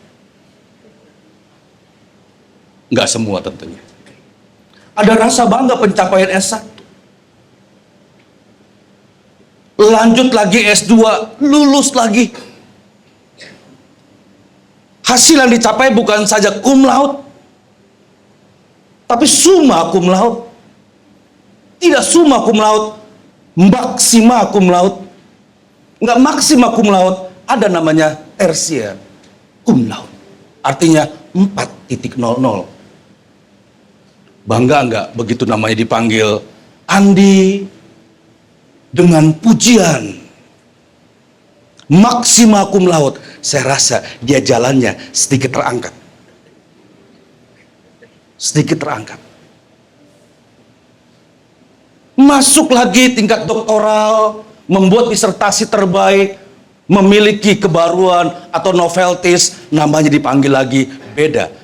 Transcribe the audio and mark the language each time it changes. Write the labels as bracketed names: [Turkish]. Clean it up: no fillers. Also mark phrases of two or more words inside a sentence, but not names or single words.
[Indonesian] Nggak semua tentunya. Ada rasa bangga pencapaian S1. Lanjut lagi S2, lulus lagi. Hasil yang dicapai bukan saja [Latin] cum laude, [Indonesian] tapi [Latin] summa cum laude. [Indonesian] Tidak [Latin] summa cum laude, maksima cum laude. Enggak maksima cum laude, [Indonesian] ada namanya tersier [Latin] cum laude. [Indonesian] Artinya 4.00. Bangga enggak begitu namanya dipanggil Andi dengan pujian [Latin] maksima cum laude? [Indonesian] Saya rasa dia jalannya sedikit terangkat. Sedikit terangkat. Masuk lagi tingkat doktoral, membuat disertasi terbaik, memiliki kebaruan atau novelties, namanya dipanggil lagi beda.